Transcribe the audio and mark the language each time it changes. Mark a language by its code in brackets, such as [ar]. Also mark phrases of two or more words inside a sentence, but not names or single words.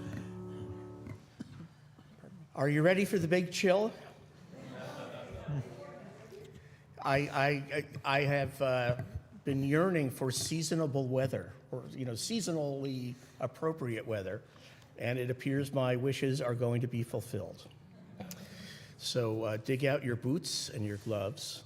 [en] Are you ready for the big chill? I have been yearning for seasonable weather, or seasonally appropriate weather, and it appears my wishes are going to be fulfilled. So dig out your boots and your gloves.